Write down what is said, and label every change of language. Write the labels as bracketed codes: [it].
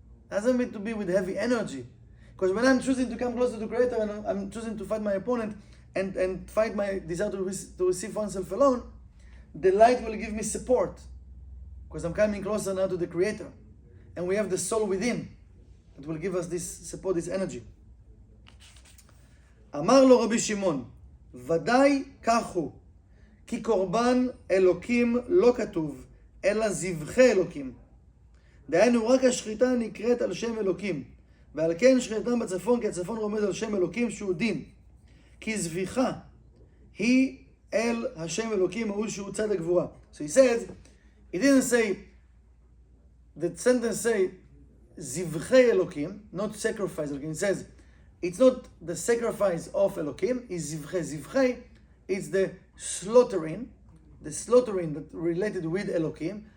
[en] Doesn't mean to be with heavy energy. Because when I'm choosing to come closer to Creator and I'm choosing to fight my opponent and fight my desire to receive oneself alone, the light will give me support. Because I'm coming closer now to the Creator. And we have the soul within that will give us this support, this energy. [he] אמר לו רבי שמעון, ודאי כך הוא, כי קורבן אלוקים לא כתוב, אלא זבחי אלוקים. דהיינו, רק השחיטה נקראת על שם אלוקים, ועל כן שחיטתם בצפון, כי הצפון רומז על שם אלוקים שהוא דין. כי זביחה היא אל השם אלוקים, ההוא שהוא צד הגבורה. [en] So he says, he didn't say, the sentence say, זבחי אלוקים, not sacrifice אלוקים. He says, it's not the sacrifice of Elokim, it's zivchei. Zivchei, it's the slaughtering that related with Elokim.